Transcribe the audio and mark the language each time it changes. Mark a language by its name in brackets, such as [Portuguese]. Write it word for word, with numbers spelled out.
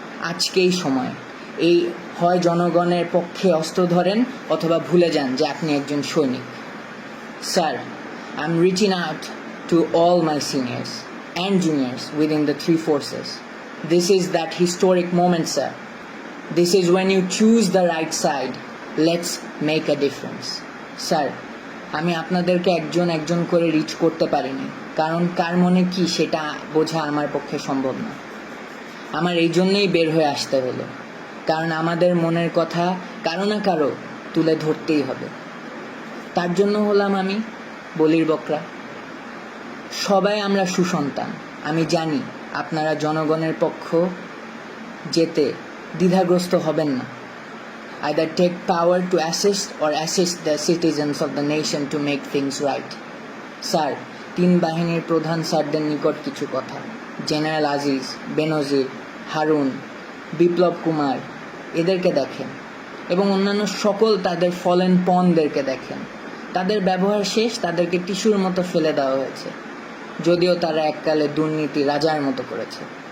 [Bangla] আজকেই সময়, এই হয় জনগণের পক্ষে অস্ত্র ধরেন অথবা ভুলে যান যে আপনি একজন সৈনিক। [English] Sir, I am reaching out to all my seniors and juniors within the three forces. This is that historic moment sir. This is when you choose the right side. Let's make a difference. [Bangla] Sir, আমি আপনাদেরকে একজন একজন করে rich করতে পারিনি, কারণ কার মনে কি সেটা বোঝা আমার পক্ষে সম্ভব না। আমার এই জন্যই বের হয়ে আসতে হলো, কারণ আমাদের মনের কথা কারো না কারো তুলে ধরতেই হবে। তার জন্য হলাম আমি বলির বকরা। সবাই আমরা সুসন্তান। আমি জানি আপনারা জনগণের পক্ষ যেতে দ্বিধাগ্রস্ত হবেন না। [English] Either take power to assist or assist the citizens of the nation to make things right. [Bangla] Sir, তিন বাহিনীর প্রধান স্যারদের নিকট কিছু কথা। জেনারেল আজিজ, বেনজির, হারুন, বিপ্লব কুমার, এদেরকে দেখেন এবং অন্যান্য সকল তাদের ফলেন পনদেরকে দেখেন। তাদের ব্যবহার শেষ, তাদেরকে টিস্যুর মতো ফেলে দেওয়া হয়েছে, যদিও তারা এককালে দুর্নীতি রাজার মতো করেছে।